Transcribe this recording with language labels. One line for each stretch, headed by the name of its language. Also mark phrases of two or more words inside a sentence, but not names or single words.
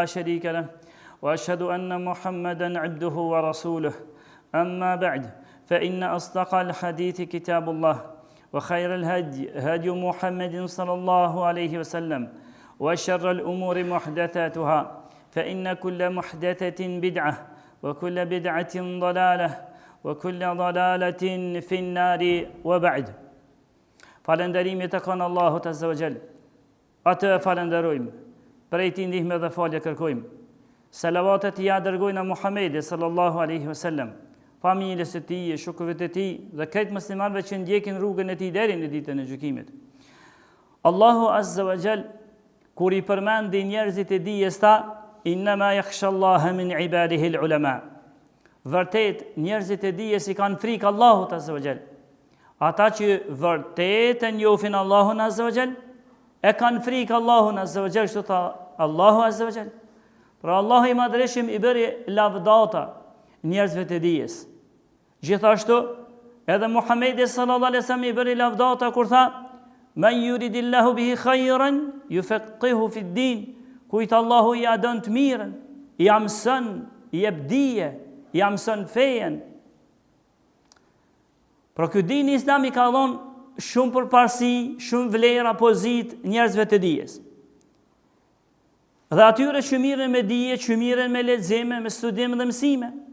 Arabic: شريك له وأشهد أن محمدا عبده ورسوله أما بعد فإن أصدق الحديث كتاب الله وخير الهدي هدي محمد صلى الله عليه وسلم وشر الأمور محدثاتها فإن كل محدثة بدعة وكل بدعة ضلالة وكل ضلالة في النار وبعد
Albanian: Falënderimi të kanë Allahut
Arabic: عز وجل.
Albanian: Atë falenderojmë, prej tij ndihmë dhe falje kërkojmë. Salavatet ja dërgojnë Muhamedit
Arabic: صلى الله عليه وسلم,
Albanian: familjes së tij, shokëve të tij dhe këtë muslimanëve që ndjekin rrugën e tij deri në ditën e gjykimit. Allahu
Arabic: عز وجل
Albanian: kur i përmendi njerëzit e dijes ta,
Arabic: إنما يخشى الله من عباده العلماء.
Albanian: Vërtet njerëzit e dijes i kanë frikë Allahut
Arabic: عز وجل.
Albanian: Ata që vërtet e njohin Allahun
Arabic: عز وجل,
Albanian: e kanë frikë Allahun
Arabic: عز وجل,
Albanian: kështu tha Allahu
Arabic: عز وجل.
Albanian: Pra Allahu i madhreshëm i bëri lavdata njerëzve të dijes. Gjithashtu edhe Muhamedi
Arabic: صلى الله عليه وسلم
Albanian: i bëri lavdata kur tha
Arabic: من يرد الله به خيرا يفقهه في الدين.
Albanian: Kujt Allahu ja don të mirën, ja mëson, i jep dije, ja mëson fejen. Pra ky dini islami ka dhënë shumë përparësi, shumë vlera, pozit njerëzve të dijes. Dhe atyre që mirën me dije, që mirën me lexime, me studim dhe mësime.